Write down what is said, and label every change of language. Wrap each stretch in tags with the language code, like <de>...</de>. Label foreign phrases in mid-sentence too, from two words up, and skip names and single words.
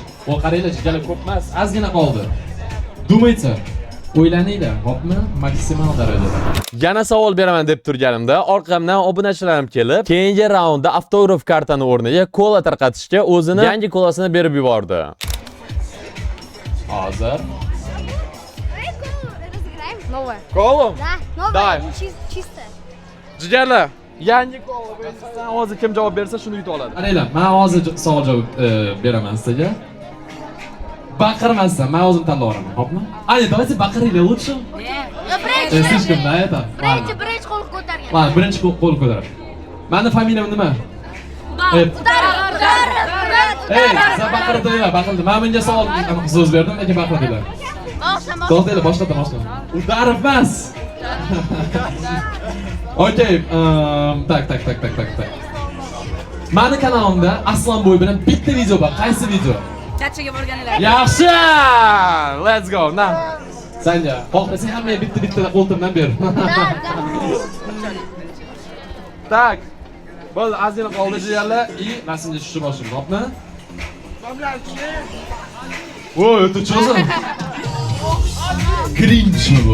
<uz>O qaranglar, jigarlar ko'p emas, ozgina qoldi. Dumaychi. O'ylaninglar, hopmi? Maksimal darajada. Yana savol beraman deb turganimda, orqamdan obunachilarim kelib, keyingi raundda avtograf kartani o'rniga kola tarqatishga o'zini yangi kolasini berib yubordi. Hozir.</uz> <ru>Давай колу разыграем. Новая.</ru> <uz>Kola?</uz> <ru>Да, новая, Давай. чистая.</ru> <uz>Jigarlar, yangi kola bo'lsa, hozir kim javob bersa shuni yutib oladi. Qaranglar, men hozir savol javob beraman sizga. Baqirmasdan, men o'zim tanlab olaman, hopmi? Ani,</uz> <ru>давайте baqiraylik, лучше. Слишком, да, это?</ru> <uz>Birinchi qo'l ko'targan. Mana, birinchi qo'l ko'tarib. Meni familiyam nima? Ey, sen baqirdinglar, baqirdi. Men bunga savol so'z berdim, lekin baqirdinglar. To'xtanglar, boshqatdan. Udarov emas. Okey, tak. Meni kanalimda Aslonboy bilan bitta video bor. Qaysi video? Chachaga borganlar. Yaxshi!</uz> <en>Let's go. Na.</en> <uz>Sanja, xohlasang hammaga bitta qo'ltimdan ber. Tak. Bo'ldi, azina qoldi jigarlar. И rasmga tushib boshlaymiz, hopmi? Voy, o'ta cho'zim. Cringe bu.</uz>